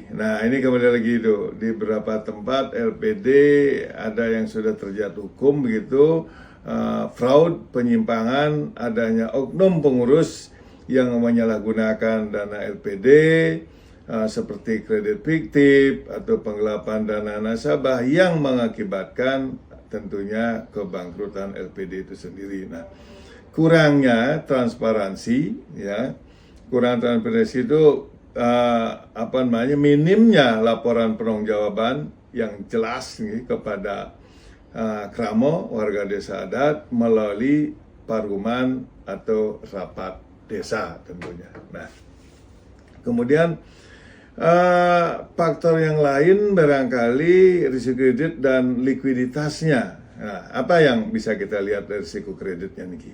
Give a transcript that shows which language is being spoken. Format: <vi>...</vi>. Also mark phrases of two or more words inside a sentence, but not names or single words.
<id>Nah, ini kembali lagi itu di beberapa tempat LPD ada yang sudah terjerat hukum begitu, fraud, penyimpangan, adanya oknum pengurus yang menyalahgunakan dana LPD seperti kredit fiktif atau penggelapan dana nasabah yang mengakibatkan tentunya kebangkrutan LPD itu sendiri. Nah, kurangnya transparansi ya. Kurang transparansi itu minimnya laporan penanggung-jawaban yang jelas nih kepada Kramo, warga desa adat, melalui paruman atau rapat desa tentunya. Nah, kemudian faktor yang lain barangkali risiko kredit dan likuiditasnya. Nah, apa yang bisa kita lihat dari risiko kreditnya nih?</id>